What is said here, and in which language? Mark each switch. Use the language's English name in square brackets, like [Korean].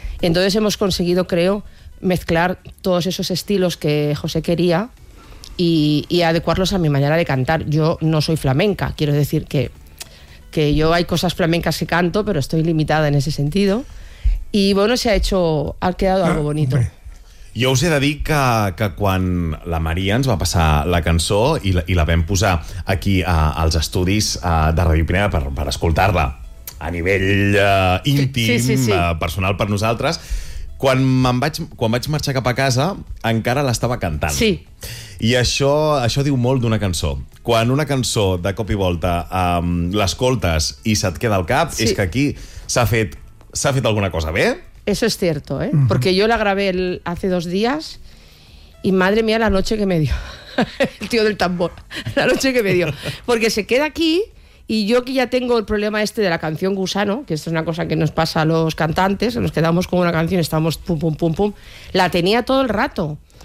[Spanish] Entonces hemos conseguido, creo, mezclar todos esos estilos que José quería y adecuarlos a mi manera de cantar. Yo no soy flamenca, quiero decir que yo hay cosas flamencas que canto, pero estoy limitada en ese sentido. Y bueno, se ha hecho, ha quedado algo bonito. [Catalan] Jo us he de dir que quan la Maria ens va passar la cançó i la vam posar aquí als estudis de Ràdio Pineda per escoltar-la a nivell íntim, sí. Personal per nosaltres, quan vaig marxar cap a casa encara l'estava cantant. Sí. I això diu molt d'una cançó. Quan una cançó de cop i volta l'escoltes i se't queda al cap, sí. És que aquí s'ha fet alguna cosa bé. [Spanish] Eso es cierto, ¿eh? Uh-huh. Porque yo la grabé hace 2 días y madre mía la noche que me dio, el tío del tambor, la noche que me dio. Porque se queda aquí y yo que ya tengo el problema este de la canción gusano, que esto es una cosa que nos pasa a los cantantes, nos quedamos con una canción y estamos pum, pum, pum, pum, la tenía todo el rato.